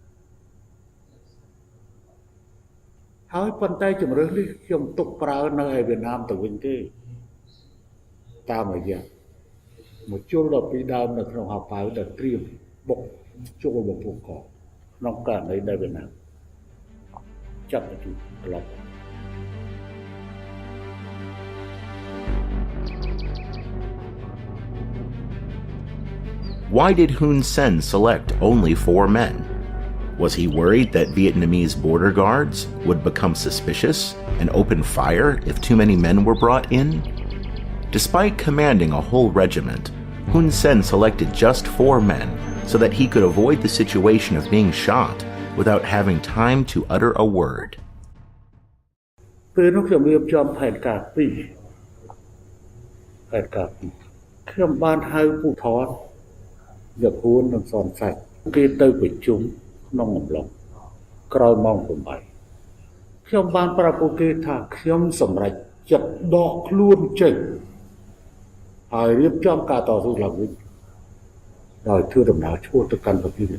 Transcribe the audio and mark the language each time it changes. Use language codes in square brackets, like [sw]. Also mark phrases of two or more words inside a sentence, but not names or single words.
[km] ហើយប៉ុន្តែជំរើសនេះខ្ញុំទុកប្រើនៅឯវៀតណាមទៅវិញទេតាមរយៈមកជួលដល់ពីដើមនៅក្នុងហៅប៉ៅដែលត្រៀមបុកចូលបំពុះកក្នុងករណីដែលវៀតណាមចាប់ទៅត្រឡប់ [en] Why did Hun Sen select only 4 men? Was he worried that Vietnamese border guards would become suspicious and open fire if too many men were brought in? Despite commanding a whole regiment, Hun Sen selected just 4 men so that he could avoid the situation of being shot without having time to utter a word. [km] ពេលនោះខ្ញុំរៀបចំផែនការ2ខ្ញុំបានហៅពូថតយកគួននិងសនសាច់គេទៅប្រជុំក្នុងអំឡុងក្រោយម៉ោង8ខ្ញុំបានប្រាប់ពួកគេថាខ្ញុំសម្រេចចិត្តដកខ្លួនចេញហើយរៀបចំការតស៊ូឡើងវិញដោយធ្វើដំណើរឆ្ពោះទៅកាន់ប្រទេស